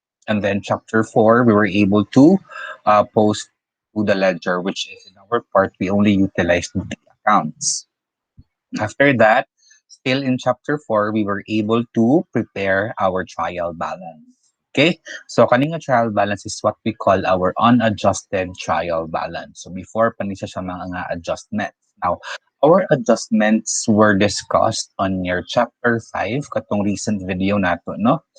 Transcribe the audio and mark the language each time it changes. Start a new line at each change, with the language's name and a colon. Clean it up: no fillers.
English: And then chapter 4, we were able to post to the ledger, which is in our part, we only utilized the accounts. After that, still in chapter 4, we were able to prepare our trial balance. Okay, so kaning trial balance is what we call our unadjusted trial balance.
Cebuano: So before pa ni siya mga adjustments.
English: Now, our adjustments were discussed on your chapter 5, katong recent video nato, no?